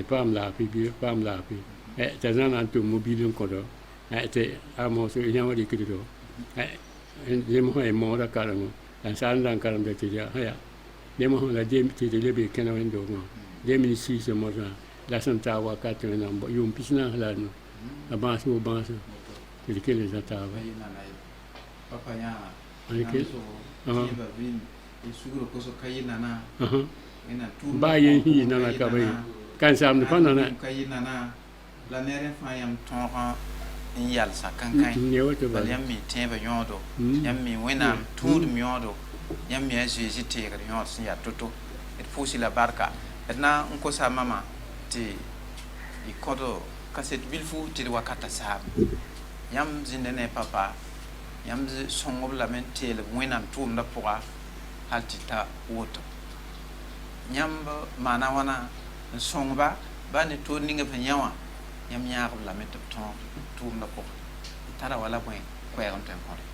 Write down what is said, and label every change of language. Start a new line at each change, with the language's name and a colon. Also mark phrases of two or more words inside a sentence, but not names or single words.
Mossi: paam laafɩ paam laafɩ t'a zã na n tʋm mobile n kõdɔ tɩ a moos yã wã rɩkddo zemsã ye moosã karengẽ la n saar n da n karemda tɩ aya zemsã la tɩ d le bee kẽna wẽn-doogẽ 2006 mosã la sẽn taa wakat wẽnnaam yʋʋm pis naas la a nu a bãas wo bãasã tɩ d kell n zã taaba papa yã baa yen sẽn yɩ nana ka ba ye kan saamd pa nana ka yɩ nana la ned fãa yãmb tõog n yalsa kãnkãe ne woto bala yãmb mi tẽebã yõodo yãmb mi wẽnnaam tũudum yõodo yãmb mi a Zeezi teegd yõod sẽn yaa to-to d pʋʋsy la barka d na n kosa mama tɩ y kõd kaset bilfu tɩ d wakata saam yãmb zĩnda ne papa yãmb sõngb lame n teelb wẽnnaam tʋʋmdã pʋga hal tɩ ta woto yãmb maana wãna n sõngba ba ne toor ninga b sẽn yã wã yãmb yãagb lame tɩ b tõog tʋʋmdã pʋga tara wala bõe koɛɛg n tõe n kõre